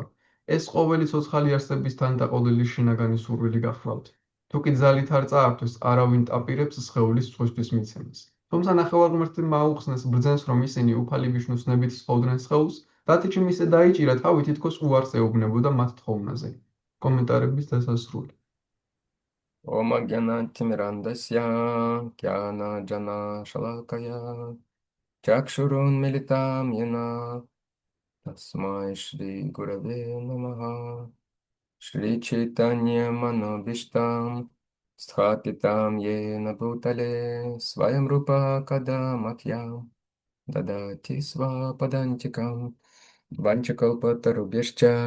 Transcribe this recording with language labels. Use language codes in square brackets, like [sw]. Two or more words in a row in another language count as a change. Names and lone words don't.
[ka] ეს ყოველი ცოცხალი არსების თანდაყოლილი შინაგანი სურვილი გახლავთ. თუკი ძალით არ წაართვეს, არავინ ტაპირებს სხეულის წვისთვის მიცემას. თუმცა ნახევარმღმრთმა აუხსნეს ბრძენს, რომ ისინი უფალი ვიშნუს ნებით სთხოვდნენ სხეულს, რაც იჩიმ ისე დაიჭირა თავი თითქოს უარს ეუბნებოდა მათ თხოვნაზე. კომენტარების დასასრული. [sa] ॐ अज्ञानतिमिरान्धस्य ज्ञान अञ्जन शलाकया चक्षुरुन्मीलितं येन तस्मै श्री गुरवे नमः श्री चैतन्य मनोऽभीष्टं स्थापितं येन भूतले स्वयं रूप कदा मह्यं ददाति स्वपदान्तिकम् वाञ्छाकल्पतरुभ्यश्च